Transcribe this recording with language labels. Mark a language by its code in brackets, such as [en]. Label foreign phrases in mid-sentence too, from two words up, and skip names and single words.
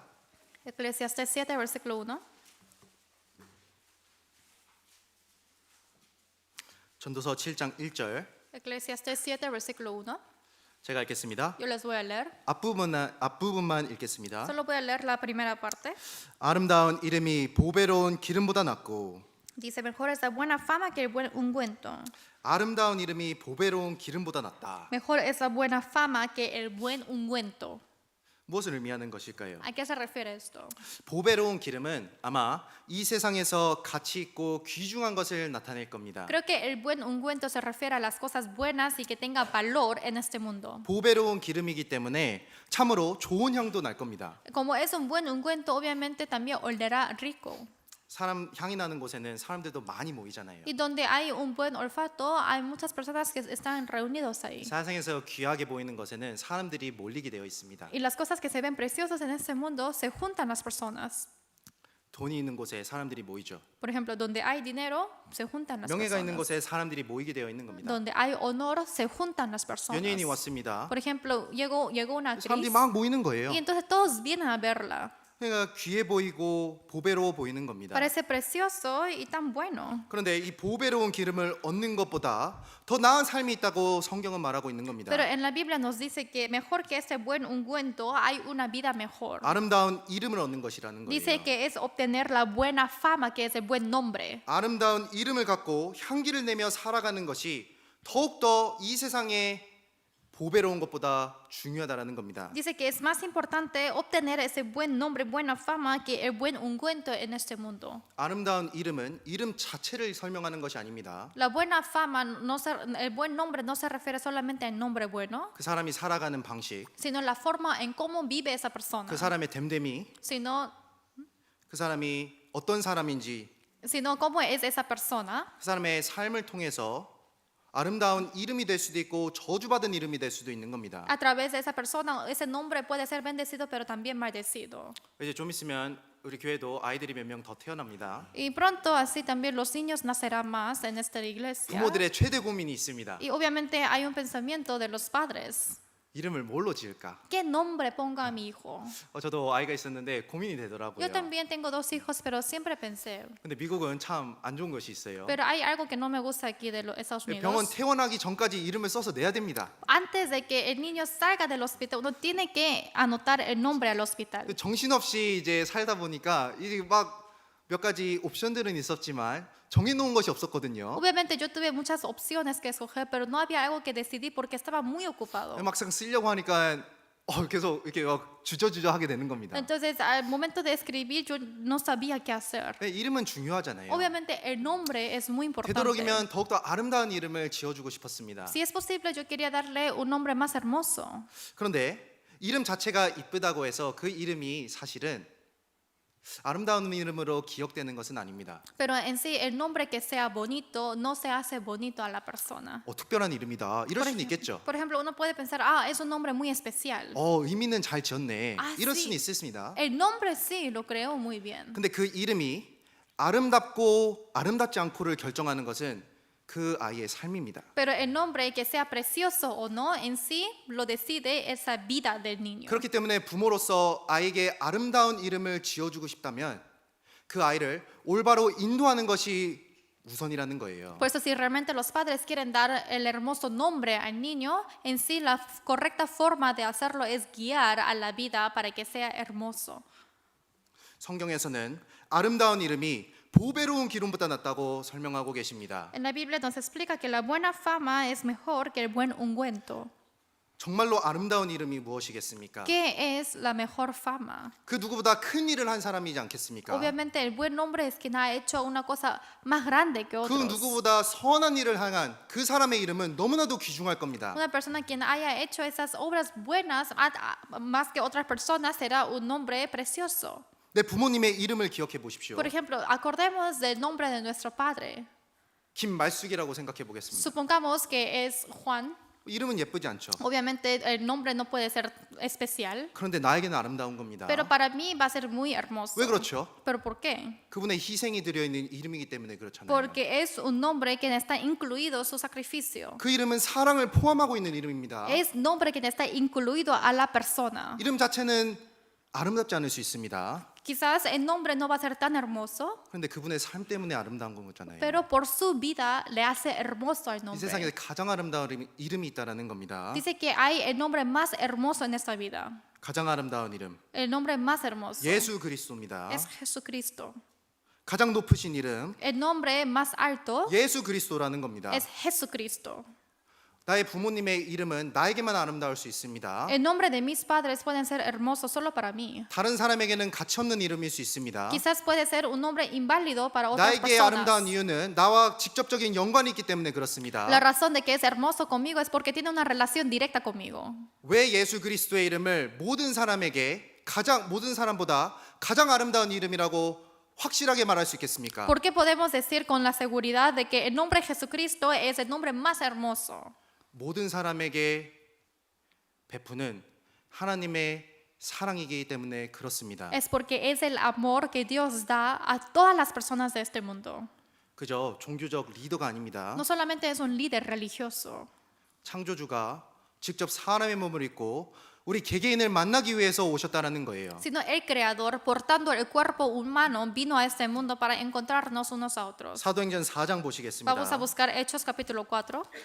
[es] Eclesiastés 7, versículo 1. [ko] 전도서 7장 1절 [es] Eclesiastés 7, versículo 1. [ko] 제가 읽겠습니다. [es] Yo les voy a leer. [ko] 앞부분만 읽겠습니다. [es] Solo voy a leer la primera parte. [ko] 아름다운 이름이 보배로운 기름보다 낫고 [es] Dice, mejor es la buena fama que el buen ungüento. [ko] 아름다운 이름이 보배로운 기름보다 낫다. [es] Mejor es la buena fama que el buen ungüento. [ko] 무엇을 의미하는 것일까요? [es] ¿A qué se refiere esto? [ko] 보배로운 기름은 아마 이 세상에서 가치 있고 귀중한 것을 나타낼 겁니다. [es] Creo que el buen ungüento se refiere a las cosas buenas y que tenga valor en este mundo. [ko] 보배로운 기름이기 때문에 참으로 좋은 향도 날 겁니다. [es] Como es un buen ungüento, obviamente también olerá rico. [ko] 사람 향이 나는 곳에는 사람들도 많이 모이잖아요. [es] Y donde hay un buen olfato, hay muchas personas que están reunidos ahí. [ko] 세상에서 귀하게 보이는 것에는 사람들이 몰리게 되어 있습니다. [es] Y las cosas que se ven preciosas en este mundo se juntan las personas. [ko] 돈이 있는 곳에 사람들이 모이죠. [es] Por ejemplo, donde hay dinero, se juntan las [ko] 명예가 있는 [es] personas. [ko] 곳에 사람들이 모이게 되어 있는 겁니다. [es] Donde hay honor, se juntan las personas. [ko] 연예인이 왔습니다. [es] Por ejemplo, llegó una [ko] 사람들이 [es] actriz [ko] 막 모이는 거예요. [es] y entonces todos vienen a verla. [ko] 그러니까 귀해 보이고 보배로워 보이는 겁니다. [es] Parece precioso y tan bueno. [ko] 그런데 이 보배로운 기름을 얻는 것보다 더 나은 삶이 있다고 성경은 말하고 있는 겁니다. [es] Pero en la Biblia nos dice que mejor que este buen ungüento hay una vida mejor. [ko] 아름다운 이름을 얻는 것이라는 거예요. [es] Dice que es obtener la buena fama, que es el buen nombre. [ko] 아름다운 이름을 갖고 향기를 내며 살아가는 것이 더욱더 이 세상에 보배로운 것보다 중요하다라는 겁니다. [es] Dice que es más importante obtener ese buen nombre, buena fama, que el buen ungüento en este mundo. [ko] 아름다운 이름은 이름 자체를 설명하는 것이 아닙니다. [es] La buena fama, el buen nombre no se refiere solamente al nombre bueno, [ko] 그 사람이 살아가는 방식, [es] sino la forma en cómo vive esa persona. [ko] 그 사람의 됨됨이, [es] Sino [ko] 그 사람이 어떤 사람인지, [es] cómo es esa persona. [ko] 그 사람의 삶을 통해서 아름다운 이름이 될 수도 있고 저주받은 이름이 될 수도 있는 겁니다. [es] A través de esa persona, ese nombre puede ser bendecido, pero también maldecido. [ko] 이제 좀 있으면 우리 교회도 아이들이 몇 명 더 태어납니다. [es] Y pronto así también los niños nacerán más en esta iglesia. [ko] 부모들의 최대 고민이 있습니다. [es] Y obviamente hay un pensamiento de los padres. [ko] 이름을 뭘로 지을까? [es] ¿Qué nombre ponga a mi hijo? [ko] 저도 아이가 있었는데 고민이 되더라고요. [es] Yo también tengo 2 hijos, pero siempre pensé. [ko] 근데 미국은 참 안 좋은 것이 있어요. [es] Pero hay algo que no me gusta aquí de los Estados [ko] 병원 [es] Unidos. [ko] 퇴원하기 전까지 이름을 써서 내야 됩니다. [es] Antes de que el niño salga del hospital, uno tiene que anotar el nombre al hospital. [ko] 정신없이 이제 살다 보니까 이게 막 몇 가지 옵션들은 있었지만 정해놓은 것이 없었거든요. [es] Obviamente yo tuve muchas opciones que escoger, pero no había algo que decidir porque estaba muy ocupado. [ko] 막상 쓰려고 하니까 계속 이렇게 막 주저주저 하게 되는 겁니다. [es] Entonces, al momento de escribir, yo no sabía qué hacer. [ko] 이름은 중요하잖아요. [es] Obviamente, el nombre es muy importante. [ko] 되도록이면 더욱더 아름다운 이름을 지어주고 싶었습니다. [es] Si es posible, yo quería darle un nombre más hermoso. [ko] 그런데 이름 자체가 이쁘다고 해서 그 이름이 사실은 아름다운 이름으로 기억되는 것은 아닙니다. [es] Pero en sí, el nombre que sea bonito no se hace bonito a la persona. [ko] 특별한 이름이다. 이럴 수는 있겠죠. [es] Por ejemplo, uno puede pensar, ah, es un nombre muy especial. [ko] 의미는 잘 지었네. 아, 이럴 [es] sí. [ko] 수는 있습니다. [es] El nombre sí lo creó muy bien. [ko] 근데 그 이름이 아름답고 아름답지 않고를 결정하는 것은 그 아이의 삶입니다. [es] Pero el nombre que sea precioso o no en sí lo decide esa vida del niño. [ko] 그렇기 때문에 부모로서 아이에게 아름다운 이름을 지어주고 싶다면 그 아이를 올바로 인도하는 것이 우선이라는 거예요. [es] Por eso si realmente los padres quieren dar el hermoso nombre al niño, en sí la correcta forma de hacerlo es guiar a la vida para que sea hermoso. [ko] 성경에서는 아름다운 이름이 보배로운 기름보다 낫다고 설명하고 계십니다. [es] En la Biblia nos explica que la buena fama es mejor que el buen ungüento. [ko] 정말로 아름다운 이름이 무엇이겠습니까? [es] ¿Qué es la mejor fama? [ko] 그 누구보다 큰 일을 한 사람이지 않겠습니까? [es] Obviamente el buen nombre es quien ha hecho una cosa más grande que [ko] 그 [es] otros. [ko] 누구보다 선한 일을 향한 그 사람의 이름은 너무나도 귀중할 겁니다. [es] Una persona quien haya hecho esas obras buenas más que otras personas será un nombre precioso. [ko] 내 부모님의 이름을 기억해 보십시오. [es] Por ejemplo, acordemos del nombre de nuestro padre. [ko] 김말숙이라고 생각해 보겠습니다. [es] Supongamos que es Juan. [ko] 이름은 예쁘지 않죠. [es] Obviamente el nombre no puede ser especial, [ko] 그런데 나에게는 아름다운 겁니다. [es] pero para mí va a ser muy hermoso. [ko] 왜 그렇죠? [es] ¿Pero por qué? [ko] 그분의 희생이 들어 있는 이름이기 때문에 그렇잖아요. [es] Porque es un nombre que está incluido su sacrificio. [ko] 그 이름은 사랑을 포함하고 있는 이름입니다. [es] Es nombre que está incluido a la persona. [ko] 이름 자체는 아름답지 않을 수 있습니다. [es] Quizás el nombre no va a ser tan hermoso, [ko] 그런데 그분의 삶 때문에 아름다운 거잖아요. [es] pero por su vida le hace hermoso el [ko] 이 세상에 [es] nombre. [ko] 가장 아름다운 이름이 있다라는 겁니다. [es] Dice que hay el nombre más hermoso en esta vida. [ko] 가장 아름다운 이름 [es] El nombre más hermoso [ko] 예수 그리스도입니다. [es] es Jesucristo. [ko] 가장 높으신 이름 [es] El nombre más alto [ko] 예수 그리스도라는 겁니다. [es] es Jesucristo. [ko] 나의 부모님의 이름은 나에게만 아름다울 수 있습니다. [es] El nombre de mis padres pueden ser hermosos solo para mí. [ko] 다른 사람에게는 가치 없는 이름일 수 있습니다. [es] Quizás puede ser un nombre inválido para otras [ko] 나에게 아름다운 [es] personas. [ko] 이유는 나와 직접적인 연관이 있기 때문에 그렇습니다. [es] La razón de que es hermoso conmigo es porque tiene una relación directa conmigo. [ko] 왜 예수 그리스도의 이름을 모든 사람보다 가장 아름다운 이름이라고 확실하게 말할 수 있겠습니까? [es] ¿Por qué podemos decir con la seguridad de que el nombre de Jesucristo es el nombre más hermoso? [ko] 모든 사람에게 베푸는 하나님의 사랑이기 때문에 그렇습니다. [es] Es porque es el amor que Dios da a todas las personas de este mundo. [ko] 그저 종교적 리더가 아닙니다. [es] No solamente es un líder religioso, [ko] 창조주가 직접 사람의 몸을 입고 우리 개개인을 만나기 위해서 오셨다라는 거예요. [es] sino el Creador, portando el cuerpo humano, vino a este mundo para encontrarnos unos a otros. [ko] 사도행전 4장 보시겠습니다. [es] Vamos a buscar Hechos capítulo 4.